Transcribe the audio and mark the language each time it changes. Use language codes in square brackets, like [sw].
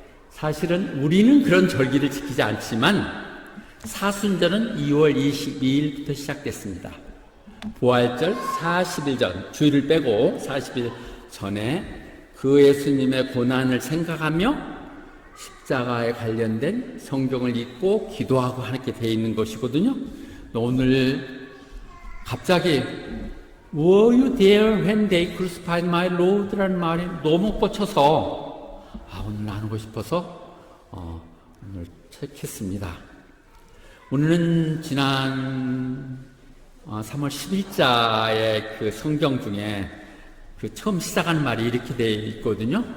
[ko] 사실은 우리는 그런 절기를 지키지 않지만 사순절은 2월 22일부터 시작됐습니다. 부활절 40일 전, 주일을 빼고 40일 전에 그 예수님의 고난을 생각하며 십자가에 관련된 성경을 읽고 기도하고 하게 되어 있는 것이거든요. [en] 오늘 갑자기 Were you there when they crucified my Lord? [ko] 라는 말이 너무 꽂혀서 오늘 나누고 싶어서 오늘 책했습니다. 오늘은 지난 3월 10일자의 그 성경 중에 그 처음 시작하는 말이 이렇게 되어 있거든요.